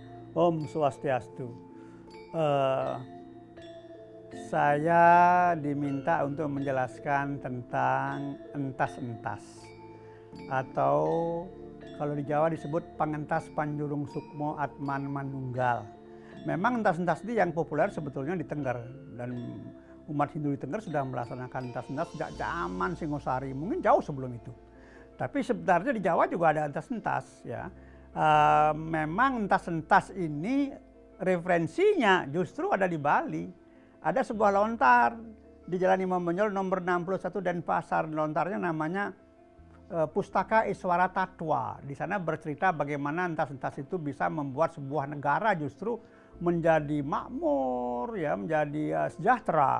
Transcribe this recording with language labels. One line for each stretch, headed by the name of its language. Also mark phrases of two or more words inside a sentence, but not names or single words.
Indonesian: Om Swastiastu. Eh, saya diminta untuk menjelaskan tentang entas-entas, atau kalau di Jawa disebut
Javanese: pangentas panjurung sukmo atman manunggal.
Indonesian: Memang entas-entas ini yang populer sebetulnya di Tengger, dan umat Hindu di Tengger sudah melaksanakan entas-entas sejak zaman Singosari, mungkin jauh sebelum itu. Tapi sebenarnya di Jawa juga ada entas-entas, ya. Memang entas-entas ini referensinya justru ada di Bali. Ada sebuah lontar di Jalan Imam Bonjol nomor 61 Denpasar. Lontarnya namanya Pustaka Iswara Tatwa. Di sana bercerita bagaimana entas-entas itu bisa membuat sebuah negara justru menjadi makmur, ya, menjadi sejahtera.